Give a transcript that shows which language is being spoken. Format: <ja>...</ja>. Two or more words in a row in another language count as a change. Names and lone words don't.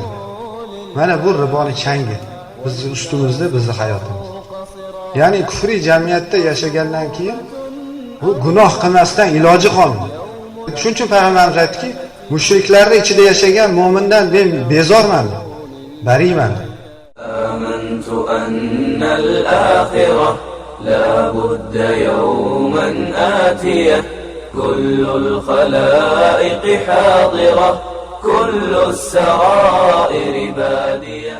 <uz>Mana bu riboni changi bizning ustimizda, bizning hayotimiz. Ya'ni kufriy jamiyatda yashagandan keyin bu gunoh qilmasdan iloji qolmaydi. Shuning uchun payg'ambarimiz aytdiki, mushriklarning ichida yashagan mo'mindan men bezorman, bariman.</uz> <ar>آمنت أن الآخرة لا بد يوما آتية كل الخلائق حاضرة كل السرائر بادية.</ar>